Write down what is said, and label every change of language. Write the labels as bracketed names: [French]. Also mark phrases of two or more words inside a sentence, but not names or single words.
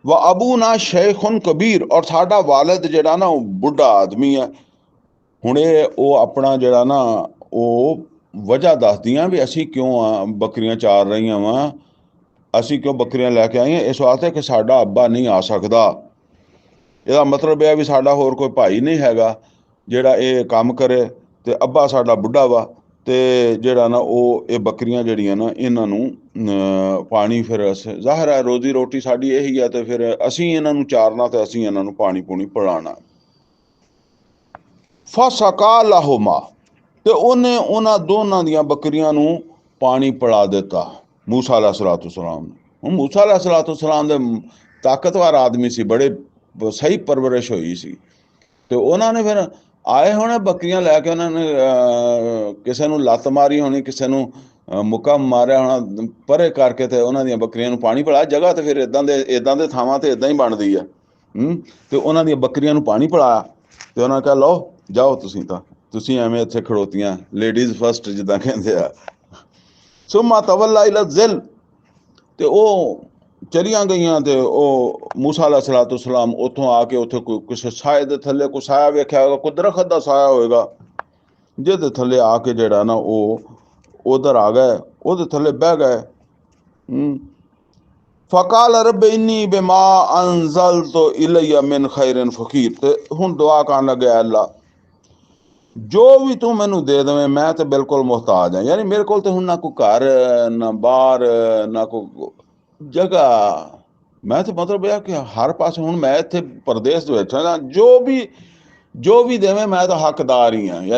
[Arabic] وأبونا شيخ كبير, [Punjabi] ਔਰ ਸਾਡਾ ਵਾਲਿਦ ਜਿਹੜਾ ਨਾ ਬੁੱਢਾ ਆਦਮੀ ਹੈ। ਹੁਣ ਉਹ ਆਪਣਾ ਜਿਹੜਾ ਨਾ ਉਹ ਵਜ੍ਹਾ ਦੱਸਦੀਆਂ ਵੀ ਅਸੀਂ ਕਿਉਂ ਬੱਕਰੀਆਂ ਚਾਰ ਰਹੀ ਵਾ, ਅਸੀਂ ਕਿਉਂ ਬੱਕਰੀਆਂ ਲੈਕੇ ਆਏ ਹੈਂ, ਇਸ ਵਾਸਤੇ ਕਿ ਸਾਡਾ ਅੱਬਾ ਨਹੀਂ ਆ ਸਕਦਾ। ਇਹਦਾ ਮਤਲਬ ਇਹ ਵੀ ਸਾਡਾ ਹੋਰ ਕੋਈ ਭਾਈ ਨਹੀਂ ਹੈਗਾ ਜਿਹੜਾ ਇਹ ਕੰਮ ਕਰੇ, ਤੇ ਅੱਬਾ ਸਾਡਾ ਬੁੱਢਾ ਵਾ, ਤੇ ਜਿਹੜਾ ਨਾ ਉਹ ਇਹ ਬੱਕਰੀਆਂ ਜਿਹੜੀਆਂ ਨਾ ਇਹਨਾਂ ਨੂੰ ਪਾਣੀ, ਫਿਰ ਜ਼ਾਹਿਰ ਹੈ ਰੋਜ਼ੀ ਰੋਟੀ ਸਾਡੀ ਇਹੀ ਹੈ, ਤੇ ਫਿਰ ਅਸੀਂ ਇਹਨਾਂ ਨੂੰ ਚਾਰਨਾ ਤੇ ਅਸੀਂ ਇਹਨਾਂ ਨੂੰ ਪਾਣੀ ਪੂਣੀ ਪਿਲਾਉਣਾ। [Arabic] فسقى لهما, [Punjabi] ਤੇ ਉਹਨੇ ਉਹਨਾਂ ਦੋਨਾਂ ਦੀਆਂ ਬੱਕਰੀਆਂ ਨੂੰ ਪਾਣੀ ਪਿਲਾ ਦਿੱਤਾ ਮੂਸਾ [Arabic] عليه الصلاة والسلام [Punjabi] ਨੂੰ। ਹੁਣ ਮੂਸਾ [Arabic] عليه الصلاة والسلام [Punjabi] ਦੇ ਤਾਕਤਵਰ ਆਦਮੀ ਸੀ, ਬੜੇ ਸਹੀ ਪਰਵਰਿਸ਼ ਹੋਈ ਸੀ, ਤੇ ਉਹਨਾਂ ਨੇ ਫਿਰ ਆਏ ਹੋਣੇ ਬੱਕਰੀਆਂ ਲੈ ਕੇ, ਉਹਨਾਂ ਨੇ ਕਿਸੇ ਨੂੰ ਲੱਤ ਮਾਰੀ ਹੋਣੀ, ਕਿਸੇ ਨੂੰ ਮੁੱਕਾ ਮਾਰਿਆ ਹੋਣਾ, ਪਰੇ ਕਰਕੇ ਤੇ ਉਹਨਾਂ ਦੀਆਂ ਬੱਕਰੀਆਂ ਨੂੰ ਪਾਣੀ ਪਿਲਾਇਆ। ਜਗ੍ਹਾ ਤੇ ਫਿਰ ਇਦਾਂ ਦੇ ਥਾਵਾਂ ਤੇ ਇਦਾਂ ਹੀ ਬਣਦੀ ਆ। ਤੇ ਉਹਨਾਂ ਦੀਆਂ ਬੱਕਰੀਆਂ ਨੂੰ ਪਾਣੀ ਪਿਲਾਇਆ, ਤੇ ਉਹਨਾਂ ਕਿਹਾ ਲਓ ਜਾਓ, ਤੁਸੀਂ ਐਵੇਂ ਇੱਥੇ ਖੜੋਤੀਆਂ, [English] ladies first [Punjabi] ਜਿੱਦਾਂ ਕਹਿੰਦੇ ਆ। [Arabic] ثم تولى إلى الظل, [Punjabi] ਤੇ ਉਹ ਚਲੀਆਂ ਗਈਆਂ, ਤੇ ਉਹ ਮੂਸਾ [Arabic] عليه الصلاة والسلام [Punjabi] ਉੱਥੋਂ ਆ ਕੇ ਉੱਥੇ ਕੋਈ ਕਿਸੇ ਸਾਏ ਦੇ ਥੱਲੇ ਕੋਈ ਸਾਇਆ ਵੇਖਿਆ ਹੋਏਗਾ, ਕੋਈ ਦਰਖਤ ਦਾ ਸਾਇਆ ਹੋਏਗਾ, ਜਿਹਦੇ ਥੱਲੇ ਆ ਕੇ ਜਿਹੜਾ ਨਾ ਉਹ ਉਧਰ ਆ ਗਏ, ਉਹਦੇ ਥੱਲੇ ਬਹਿ ਗਏ। [Arabic] فقال رب إني لما أنزلت إلي من خير فقير, [Punjabi] ਤੇ ਹੁਣ ਦੁਆ ਕਰਨ ਲੱਗਿਆ, ਅੱਲਾ ਜੋ ਵੀ ਤੂੰ ਮੈਨੂੰ ਦੇ ਦੇਵੇਂ ਮੈਂ ਤੇ ਬਿਲਕੁਲ ਮੁਹਤਾਜ ਹਾਂ। ਯਾਨੀ ਮੇਰੇ ਕੋਲ ਤੇ ਹੁਣ ਨਾ ਕੋਈ ਘਰ, ਨਾ ਬਾਹਰ, ਨਾ ਕੋਈ ਜਗ੍ਹਾ, ਮੈਂ ਤੇ ਮਤਲਬ ਇਹ ਕਿ ਹਰ ਪਾਸੇ ਹੁਣ ਮੈਂ ਇੱਥੇ ਪ੍ਰਦੇਸ਼ ਦੇ ਵਿੱਚ ਹਾਂ, ਜੋ ਵੀ ਦੇਵੇਂ ਮੈਂ ਤਾਂ ਹੱਕਦਾਰ ਹੀ ਹਾਂ।